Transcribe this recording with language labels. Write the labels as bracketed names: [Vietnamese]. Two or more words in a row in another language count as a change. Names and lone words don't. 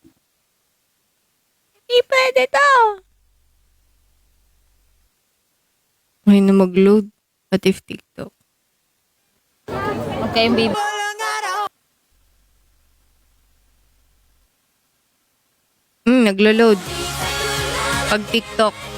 [Filipino] Hindi pwede to. Ngayon na mag-load. [English] What if TikTok? Okay, baby. [Filipino] Naglo-load. Pag TikTok.